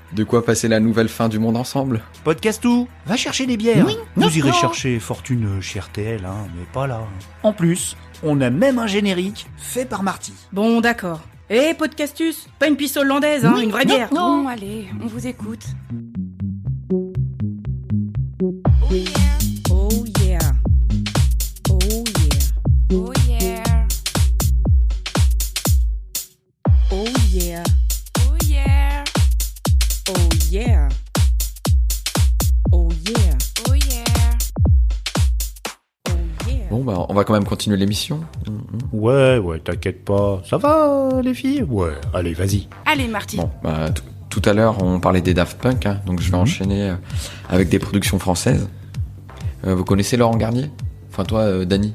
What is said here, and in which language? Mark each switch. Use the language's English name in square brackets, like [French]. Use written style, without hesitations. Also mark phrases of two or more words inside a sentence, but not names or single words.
[French] De quoi passer la nouvelle fin du monde ensemble. Podcast où? Va chercher des bières. Vous irez chercher fortune chez RTL, mais pas là. En plus, on a même un générique fait par Marty. Bon, d'accord. Podcastus, pas une piste hollandaise, une vraie bière. bon, allez, on vous écoute. [English] Oh yeah. Oh yeah. Oh yeah, Oh yeah. oh yeah, Oh yeah. Oh yeah. oh yeah. Oh yeah. [French] Bon, bah, on va quand même continuer l'émission. Ouais, t'inquiète pas. Ça va les filles? Ouais, allez, vas-y. Allez Marty. Bon, bah, tout à l'heure, on parlait des Daft Punk, donc je vais enchaîner avec des productions françaises. Vous connaissez Laurent Garnier? Enfin, toi, Dany?